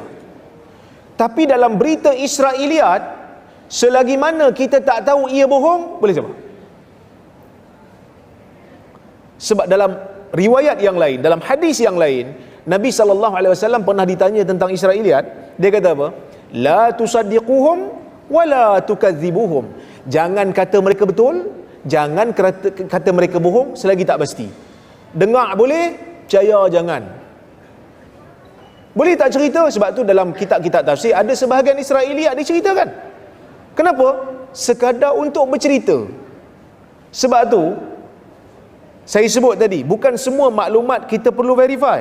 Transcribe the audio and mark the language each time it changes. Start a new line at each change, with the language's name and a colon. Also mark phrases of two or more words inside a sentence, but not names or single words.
Malay: Tapi dalam berita Israiliyat, selagi mana kita tak tahu ia bohong, boleh sebar. Sebab dalam riwayat yang lain, dalam hadis yang lain, Nabi SAW pernah ditanya tentang Israiliyat. Dia kata apa?
Arabic: لا تصدقوهم ولا تكذبوهم.
Malay: Jangan kata mereka betul, jangan kata mereka bohong selagi tak pasti. Dengar boleh, percaya jangan. Boleh tak cerita? Sebab tu dalam kitab-kitab tafsir ada sebahagian Israiliyat diceritakan. Kenapa? Sekadar untuk bercerita. Sebab tu saya sebut tadi, bukan semua maklumat kita perlu verify.